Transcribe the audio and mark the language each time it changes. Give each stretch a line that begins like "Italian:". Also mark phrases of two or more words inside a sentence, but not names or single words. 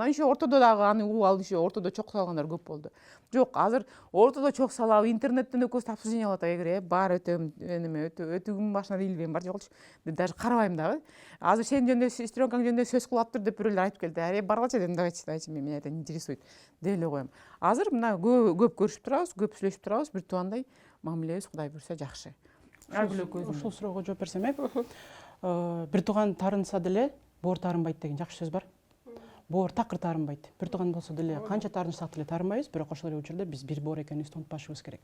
Kyrgyz: Анан еще ортодо дагы аны угуп алып, еще ортодо чок салгандар көп болду. Жок, азыр ортодо чок салабы, интернеттен экөөбүз обсуждение кылып атабы, эгер бар өтөм, өтүүгүн башына ийилбейм бар жокчу. Даже карабайм дагы. Азыр сен жөнүндө, сестренкаң жөнүндө сөз кылаптыр деп бирөөлөр айтып келди. Баргылачы дедим,
Russian: давайте, меня это не интересует
Kyrgyz: деп эле коем. Азыр мына көп көрүшүп турабыз, көп сүйлөшүп турабыз, бир туугандай мамилебиз Кудай буйрса жакшы. Ушул суроого жооп берсем, бир тууган таарынса деле боор таарынбайт деген жакшы сөз бар. Боор такыр таарынбайт. Бир тууган болсо деле канча таарынсак деле таарынбайбыз, бирок ошол эле учурда биз бир боор экенибизди унутпашыбыз керек.